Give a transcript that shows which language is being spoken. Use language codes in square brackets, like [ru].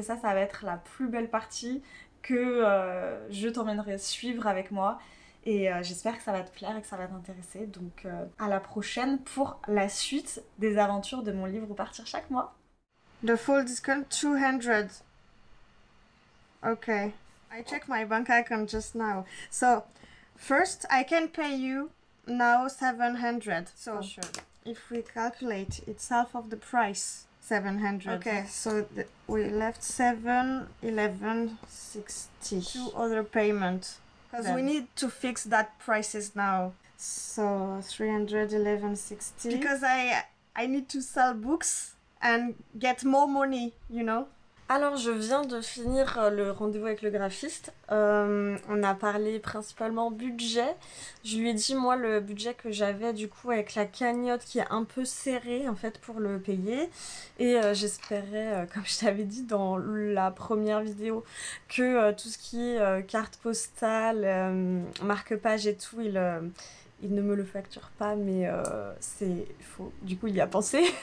[fr] Et ça va être la plus belle partie que je t'emmènerai suivre avec moi. Et j'espère que ça va te plaire et que ça va t'intéresser. Donc à la prochaine pour la suite des aventures de mon livre Partir chaque mois. [en] The full discount 200. Okay. I checked my bank account just now. So first I can pay you now 700. So sure. If we calculate, it's half of the price. 700. Okay, so we left 7, 11, 60. 2 other payments. Because we need to fix that prices now. So 311, 60. Because I need to sell books and get more money, you know. [fr] Alors je viens de finir le rendez-vous avec le graphiste. On a parlé principalement budget. Je lui ai dit moi le budget que j'avais du coup avec la cagnotte qui est un peu serrée en fait pour le payer. Et j'espérais, comme je t'avais dit dans la première vidéo, que tout ce qui est carte postale, marque-page et tout, il ne me le facture pas, mais c'est faux. Du coup, il y a pensé.